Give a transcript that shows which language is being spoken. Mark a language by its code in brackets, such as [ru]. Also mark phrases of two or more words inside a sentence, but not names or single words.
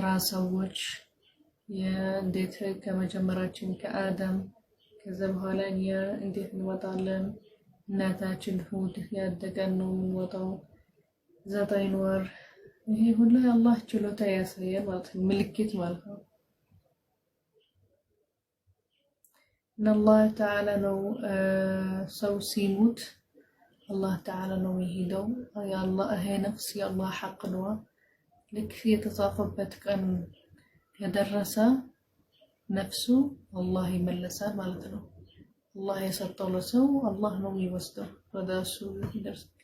[am] ሰዎች እንዴት ከመጀመራችን ከአደም ከዛ በኋላ እኛ እንዴት እንወጣለን እናታችን ሆድ ያደገን ነው የምንወጣው 9 ወር ይሄ ሁሉ የአላህ ችሎታ ያሳያል ማለት ነው። ምልክት ማለት ነው። [ar] الله تعالى [am] ነው ሰው ሲሞት [ar] الله تعالى [am] ነው ይሄደው [ar] يا الله هي نفس يا الله حق [am] ነው ልክ የተጻፈበት ቀን ከደረሰ ነፍሱ الله ይመለሳል ማለት ነው። الله የሰጠው ለሰው الله ነው የሚወስደው ወደ እሱ ይደርስ